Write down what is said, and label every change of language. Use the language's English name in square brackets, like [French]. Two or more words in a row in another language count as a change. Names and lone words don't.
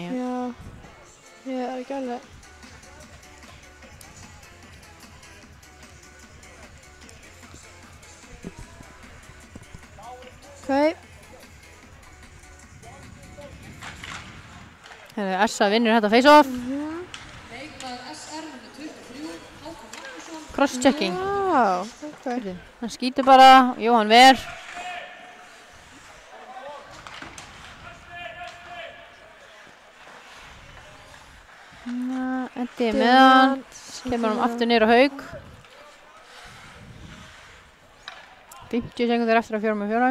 [Icelandic] Já. Ég er ekki alveg. Ok. Herðu, Essa vinnur þetta face-off. Cross-checking. Já, ok. Hann skýtur bara, Jóhann Ver. Endi með hann, kemur hann aftur niður á Hauk. 50 sekundur eftir að 4-4.